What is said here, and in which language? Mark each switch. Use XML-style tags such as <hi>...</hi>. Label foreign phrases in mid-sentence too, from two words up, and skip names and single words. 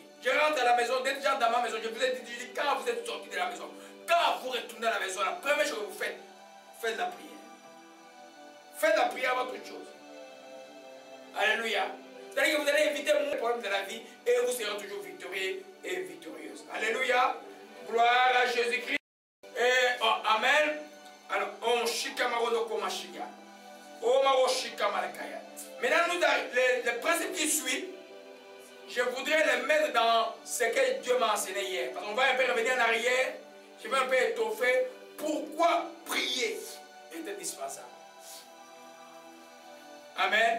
<fr>Je rentre à la maison, déjà dans ma maison, je vous ai dit, quand vous êtes sortis de la maison, quand vous retournez à la maison, la première chose que vous faites, faites la prière. Faites la prière avant toute chose. Alléluia. C'est-à-dire que vous allez éviter les problèmes de la vie et vous serez toujours victorieux et victorieuse. Alléluia. Gloire à Jésus-Christ. Et oh, Amen. Alors, on shikamaro komashiga. Omaro shikamalakaya. Maintenant, le principe qui suit, je voudrais le mettre dans ce que Dieu m'a enseigné hier. Parce qu'on va un peu revenir en arrière. Je vais un peu étoffer. Pourquoi prier est indispensable? Amen.</fr>